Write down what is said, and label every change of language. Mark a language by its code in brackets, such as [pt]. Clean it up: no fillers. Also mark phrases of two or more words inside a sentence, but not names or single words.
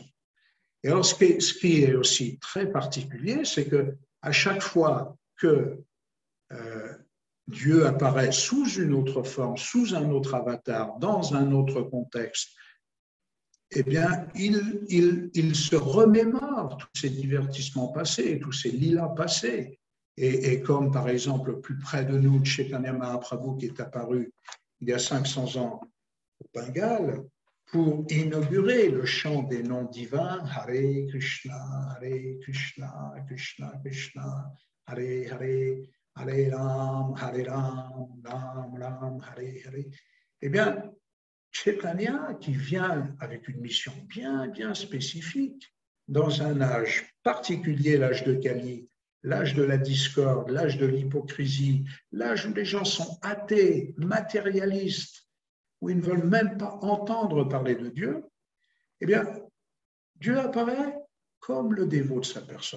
[fr] Et alors, ce qui est aussi très particulier, c'est qu'à chaque fois que Dieu apparaît sous une autre forme, sous un autre avatar, dans un autre contexte, eh bien, il se remémore tous ces divertissements passés, tous ces lilas passés. Et comme, par exemple, plus près de nous, Chaitanya Mahaprabhu, qui est apparu il y a 500 ans au Bengale, pour inaugurer le chant des noms divins, [sa] हरे कृष्ण कृष्ण कृष्ण हरे हरे हरे राम राम राम हरे हरे. [fr] Eh bien, Chaitanya, qui vient avec une mission bien spécifique, dans un âge particulier, l'âge de Kali, l'âge de la discorde, l'âge de l'hypocrisie, l'âge où les gens sont athées, matérialistes, où ils ne veulent même pas entendre parler de Dieu, eh bien, Dieu apparaît comme le dévot de sa personne.